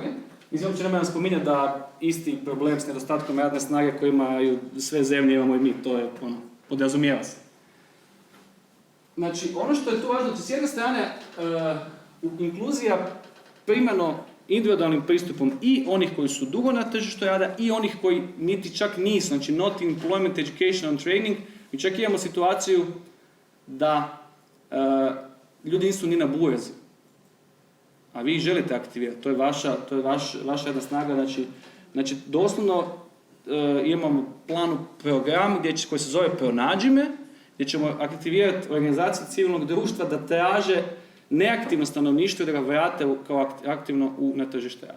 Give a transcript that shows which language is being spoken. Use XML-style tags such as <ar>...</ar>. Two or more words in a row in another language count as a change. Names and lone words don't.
<hr>Mislim, uopće nemojam spominjati da isti problem s nedostatkom radne snage koji imaju sve zemlje, imamo i mi, to je podrazumijeva se. Znači, ono što je tu važno, s jedne strane, inkluzija primarno individualnim pristupom i onih koji su dugo na tržištu rada i onih koji niti čak nisu, znači</hr> <en>not employment, education and training.</en> <hr>Mi čak imamo situaciju da ljudi nisu ni na burzi, a vi ih želite aktivirati, to je vaša jedna snaga, znači doslovno imamo planu program koji se zove Pronađi me, gdje ćemo aktivirati organizacije civilnog društva da traže neaktivno stanovništvo i da ga vrate kao aktivno na tržište rada.</hr>